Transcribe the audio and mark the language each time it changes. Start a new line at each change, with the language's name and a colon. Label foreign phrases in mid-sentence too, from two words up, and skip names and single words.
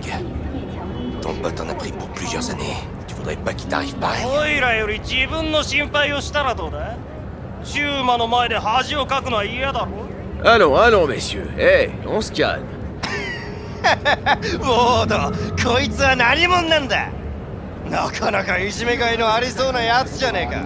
French: Ton pote en a pris pour plusieurs années. Tu voudrais pas qu'il t'arrive pareil? Allons, allons, messieurs. Hé, on se calme.
Japanese: なかなかいじめがいのありそうなやつじゃねえか。